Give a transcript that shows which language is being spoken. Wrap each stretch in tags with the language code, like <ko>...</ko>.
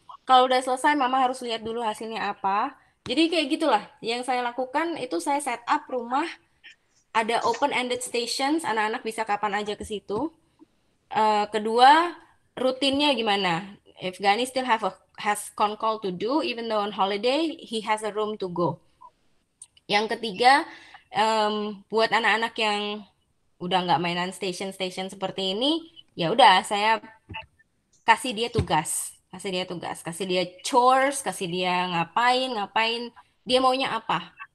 <id>Kalau udah selesai, Mama harus lihat dulu hasilnya apa. Jadi kayak gitulah. Yang saya lakukan itu saya set up rumah, ada open-ended stations, anak-anak bisa kapan aja ke situ. Kedua, rutinnya gimana?</id> <en>If Gani still has con call to do, even though on holiday, he has a room to go.</en> <id>Yang ketiga, buat anak-anak yang udah nggak mainan station-station seperti ini, ya udah saya kasih dia tugas, kasih dia chores, kasih dia ngapain, dia maunya apa.</id>